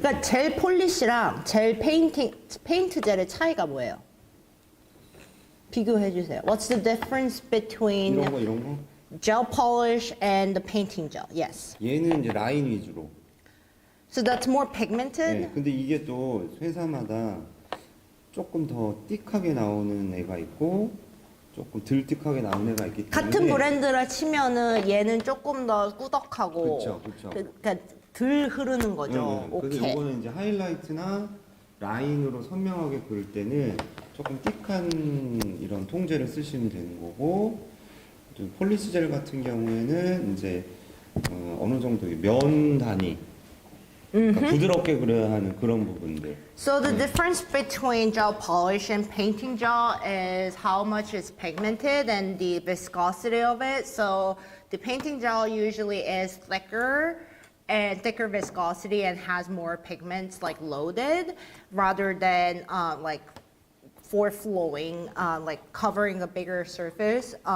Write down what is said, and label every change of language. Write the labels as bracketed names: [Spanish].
[Korean] 그러니까 젤 폴리시랑 젤 페인트 젤의 차이가 뭐예요? 비교해 주세요. [English] What's the difference between [Korean] 이런 거 [English] gel polish and the painting gel? Yes. [Korean] 얘는 이제 라인 위주로. [English] So that's more pigmented? [Korean] 네, 근데 이게 또 회사마다 조금 더 띡하게 나오는 애가 있고 조금 덜 띡하게 나오는 애가 있기 때문에 같은 브랜드라 치면은 얘는 조금 더 꾸덕하고 그쵸. 그러니까 덜 흐르는 거죠. 그래서 오케이. 이거는 이제 하이라이트나 라인으로 선명하게 그릴 때는 조금 띡한 이런 통제를 쓰시면 되는 거고 좀 폴리스 젤 같은 경우에는 이제 어느 정도 면 단위 그러니까 부드럽게 그려야 하는 그런 부분들. [English] So the difference between gel polish and painting gel is how much is pigmented and the viscosity of it. So the painting gel usually is thicker viscosity and has more pigments like loaded rather than like for flowing, like covering a bigger surface.